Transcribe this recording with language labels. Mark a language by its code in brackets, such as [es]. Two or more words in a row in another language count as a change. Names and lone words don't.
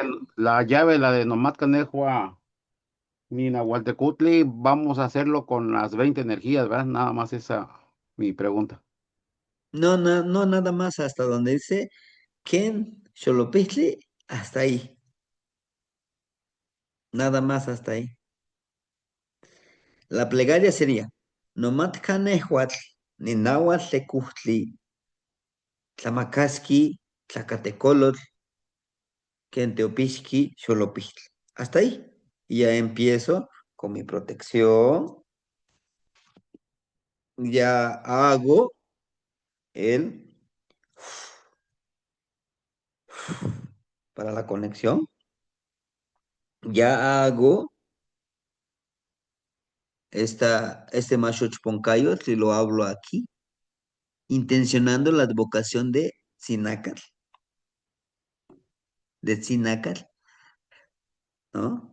[es] la llave, la de [nah] Nomat Canejua ni Nahualtecutli, [es] vamos a hacerlo con las 20 energías, ¿verdad? Nada más esa mi pregunta. No, no, no, nada más hasta donde dice [nah] Ken Xolopixtli, [es] hasta ahí. Nada más hasta ahí. La plegaria sería, [nah] Nomat Canejuatl, ni Nahuatl Tecujtli, Tlamacasqui, Tlacatecolotl, Quenteopisqui, Xolopixtli. [es] Hasta ahí. Y ya empiezo con mi protección. Ya hago el para la conexión. Ya hago este [nah] Mashoch Poncayo, [es] si lo hablo aquí, intencionando la advocación de Sinacar, ¿no?